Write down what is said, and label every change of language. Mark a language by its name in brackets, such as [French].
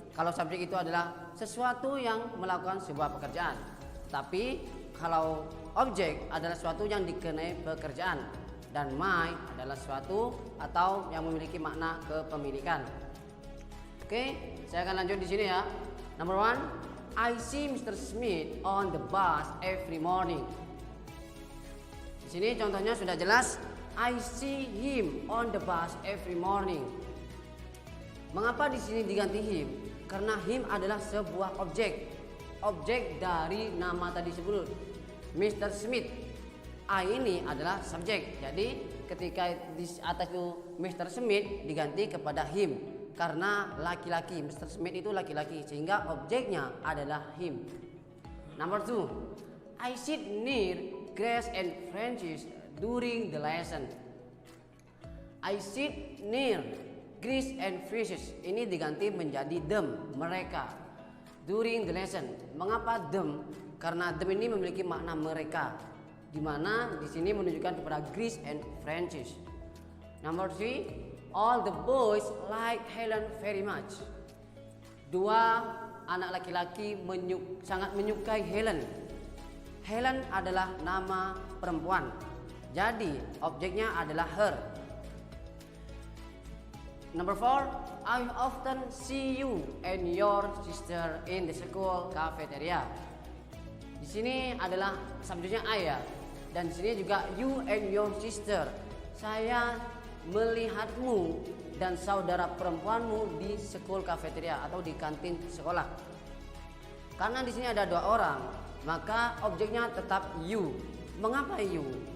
[Indonesian] Kalau subjek itu adalah sesuatu yang melakukan sebuah pekerjaan. Tapi kalau objek adalah sesuatu yang dikenai pekerjaan. Dan my adalah sesuatu atau yang memiliki makna kepemilikan. Oke, saya akan lanjut di sini ya. [English] Number one, I see Mr. Smith on the bus every morning. [Indonesian] Di sini contohnya sudah jelas. [English] I see him on the bus every morning. [Indonesian] Mengapa di sini diganti him? Karena him adalah sebuah objek. Objek dari nama tadi sebelum Mr. Smith. I ini adalah subjek. Jadi ketika di atas itu Mr. Smith diganti kepada him. Karena laki-laki, Mr. Smith itu laki-laki. Sehingga objeknya adalah him. [English] Number two, I sit near Grace and Francis during the lesson. I sit near Grace and Francis. [Indonesian] Ini diganti menjadi them, mereka. [English] During the lesson. [Indonesian] Mengapa them? Karena them ini memiliki makna mereka. Di mana di sini menunjukkan kepada Grace and Francis. [English] Number three, all the boys like Helen very much. [Indonesian] Dua anak laki-laki sangat menyukai Helen. Helen adalah nama perempuan. Jadi objeknya adalah her. [English] Number four, I often see you and your sister in the school cafeteria. [Indonesian] Di sini adalah subjeknya I ya. Dan di sini juga [English] you and your sister. [Indonesian] Saya melihatmu dan saudara perempuanmu di school cafeteria atau di kantin sekolah. Karena di sini ada dua orang, maka objeknya tetap you. Mengapa you?